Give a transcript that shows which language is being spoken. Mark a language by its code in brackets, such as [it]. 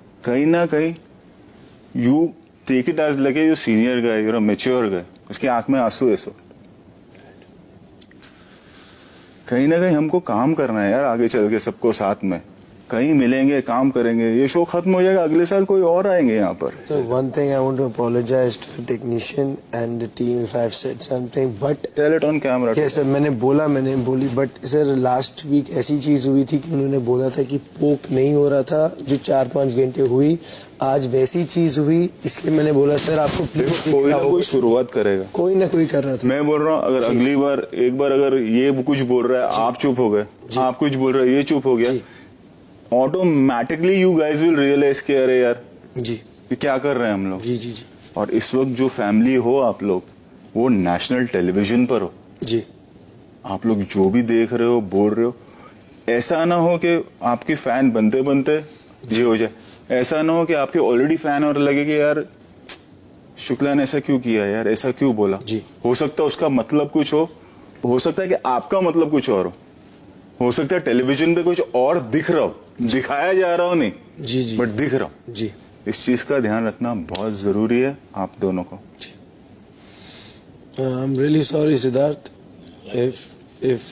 [hi] कहीं ना कहीं [en] You take it as लगे you senior guy, you are mature guy. [hi] उसकी आंख में आंसू ऐसा कहीं ना कहीं हमको काम करना है यार, आगे चल के सबको साथ में कहीं मिलेंगे, काम करेंगे। ये शो खत्म हो जाएगा, अगले साल कोई और आएंगे यहाँ पर। [en] So one thing I want to apologize to the technician and the team if I've said something, but Tell it on camera. yes sir, [hi] मैंने बोली, [en] but sir last week [hi] ऐसी चीज हुई थी कि उन्होंने बोला था कि पोक नहीं हो रहा था, जो 4-5 घंटे हुई, आज वैसी चीज हुई, इसलिए मैंने बोला सर आपको कोई ना कोई शुरुआत करेगा, कोई ना कोई कर रहा था। मैं बोल रहा हूँ अगर अगली बार एक बार अगर ये कुछ बोल रहा है आप चुप हो गए, आप कुछ बोल रहे हैं ये चुप हो गया, [en] automatically you guys will realize [hi] कि अरे यार जी ये क्या कर रहे हैं हम लोग। जी जी जी। और इस वक्त जो फैमिली हो आप लोग, वो नेशनल टेलीविजन पर हो जी। आप लोग जो भी देख रहे हो बोल रहे हो, ऐसा ना हो कि आपके फैन बनते बनते ये हो जाए, ऐसा ना हो कि आपके ऑलरेडी फैन और लगे कि यार शुक्ला ने ऐसा क्यों किया यार, ऐसा क्यों बोला जी। हो सकता है उसका मतलब कुछ हो सकता है कि आपका मतलब कुछ और हो सकता है टेलीविजन पे कुछ और दिख रहा हो, दिखाया जा रहा हो नहीं जी जी, बट दिख रहा हो जी। इस चीज का ध्यान रखना बहुत जरूरी है आप दोनों को। [en] I'm really sorry Siddharth, if